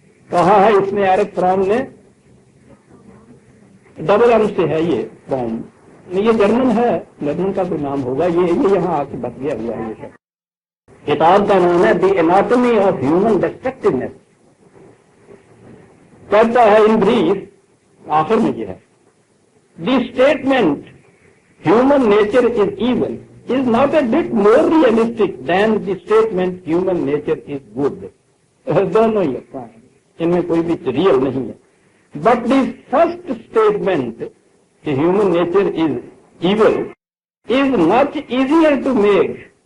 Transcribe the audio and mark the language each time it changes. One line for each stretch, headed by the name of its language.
Urdu: کہا ہے اس نے ایرک فرام نے، ڈبل ایم سے ہے یہ فارم، یہ جرمن ہے، جرمن کا کوئی نام ہوگا، یہ یہاں آ کے بت گیا ہوا ہے. یہ شخص کتاب کا نام ہے دی اناٹمی آف ہیومن ڈسٹرکٹیونیس. کہتا ہے
English: in brief,
Urdu: آخر میں یہ ہے،
English: The statement human nature is evil is not a bit more realistic than the statement human nature is good.
Urdu: دونوں ہی افواہیں، ان میں کوئی بھی ریئل نہیں ہے.
English: But the first statement کہ human nature is evil is much easier to make.